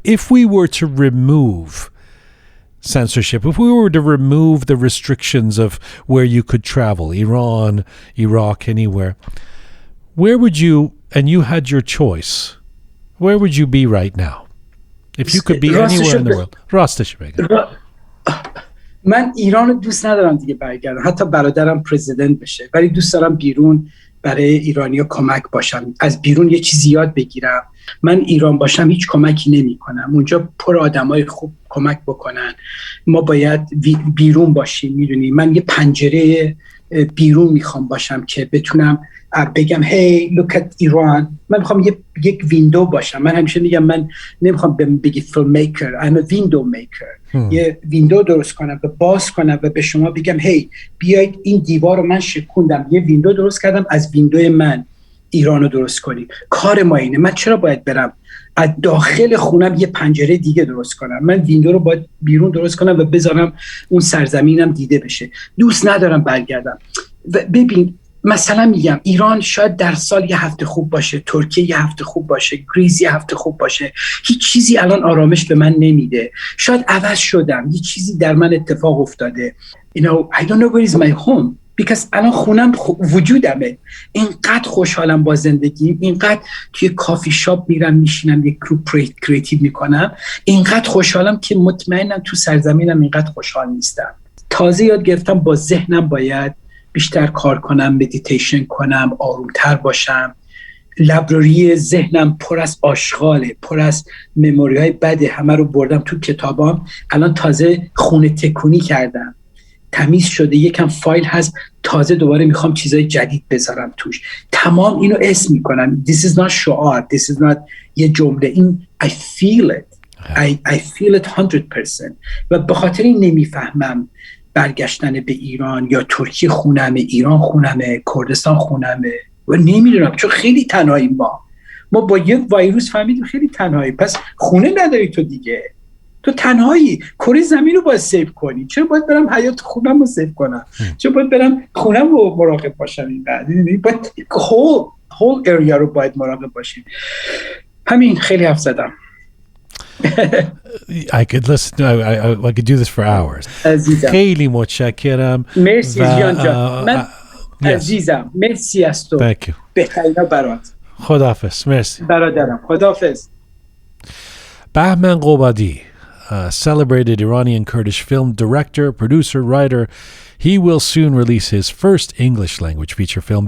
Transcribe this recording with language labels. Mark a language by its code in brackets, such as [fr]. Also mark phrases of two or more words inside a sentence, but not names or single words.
[en] If we were to remove censorship, if we were to remove the restrictions of where you could travel, Iran, Iraq, anywhere, where would you, and you had your choice, where would you be right now? If you could be anywhere in the world. [fa] راستش بگم. من ایران رو دوست ندارم دیگه برگردم، حتی برادرم پرزیدنت بشه، ولی دوست دارم بیرون برای ایرانیا کمک باشم، از بیرون یه چیزی یاد بگیرم. من ایران باشم هیچ کمکی نمی کنم، اونجا پر آدمای خوب کمک بکنن. ما باید بیرون باشیم. میدونی من یه پنجره بیرون میخوام باشم که بتونم بگم [en] hey look at [fa] ایران. من میخوام یک ویندو باشم. من همیشه میگم من نمیخوام بگی [en] filmmaker, I'm a window maker. [fa] یه ویندو درست کنم و باز کنم و به شما بگم hey بیایید این دیوار رو من شکوندم، یه ویندو درست کردم، از ویندوی من ایران رو درست کنیم. کار ما اینه. من چرا باید برم از داخل خونم یه پنجره دیگه درست کنم؟ من ویندو رو باید بیرون درست کنم و بذارم اون سرزمینم دیده بشه. دوست ندارم برگردم. و ببین مثلا میگم ایران شاید در سال یه هفته خوب باشه، ترکیه یه هفته خوب باشه، گریز یه هفته خوب باشه، هیچ چیزی الان آرامش به من نمیده. شاید عوض شدم، یه چیزی در من اتفاق افتاده. [en] You know, I don't know where is my home. [fa] بیکاز الان خونم وجودمه. اینقدر خوشحالم با زندگی، اینقدر توی کافی شاپ میرم میشینم یک گروپ کریتیو میکنم، اینقدر خوشحالم که مطمئنم تو سرزمینم اینقدر خوشحال نیستم. تازه یاد گرفتم با ذهنم باید بیشتر کار کنم، مدیتیشن کنم، آرومتر باشم. لایبرری ذهنم پر از آشغاله، پر از مموری های بده، همه رو بردم تو کتابام. الان تازه خونه تکونی کردم، تمیز شده، یکم فایل هست، تازه دوباره میخوام چیزای جدید بذارم توش. تمام اینو اسم میکنم. [en] This is not شعار، this is not [fa] یه جمله، این [en] I feel it. I feel it 100%. [fa] و به خاطر این نمیفهمم برگشتن به ایران یا ترکیه خونمه، ایران خونمه، کردستان خونمه و نمیدونم، چون خیلی تنهایی. ما با یک ویروس فهمیدیم خیلی تنهایی. پس خونه نداری تو دیگه، تو تنهایی. کره زمین رو باید سیو کنی. چرا باید برم حیات خونم رو سیو کنم؟ چرا باید برم خونم رو مراقب باشم؟ اینقدر باید [en] whole area [fa] رو باید مراقب باشیم. همین، خیلی حرف زدم. [en] I could listen. I could do this for hours. [fa] عزیزم خیلی متشکرم. مرسی جیان جان. من عزیزم مرسی از تو. [en] Thank you. [fa] بهترینا برات. خداحافظ. مرسی برادرم. خداحافظ. [en] Bahman Ghobadi, a celebrated Iranian Kurdish film director, producer, writer. He will soon release his first English language feature film.